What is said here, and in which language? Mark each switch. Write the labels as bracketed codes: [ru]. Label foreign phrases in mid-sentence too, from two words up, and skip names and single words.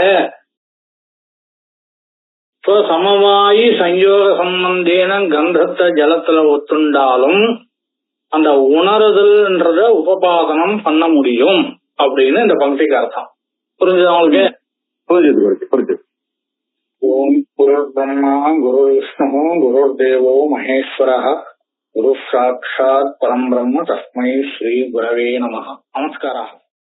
[sa] समवायि संयोग सम्बन्धेन [ta] கந்தத்தை ஜலத்துல ஒத்துண்டாலும் அந்த உணருதல்ன்றத உபபாதனம் பண்ண முடியும் அப்படின்னு இந்த பங்கிக்கு அர்த்தம். புரிஞ்சுதா உங்களுக்கு? புரிஞ்சது. [sa] ओं गुरु ब्रह्मा गुरु विष्णु गुरु देवो महेश्वरः गुरु साक्षात् परं ब्रह्म तस्मै श्री गुरवे नमः. [ta] நமஸ்காரம்.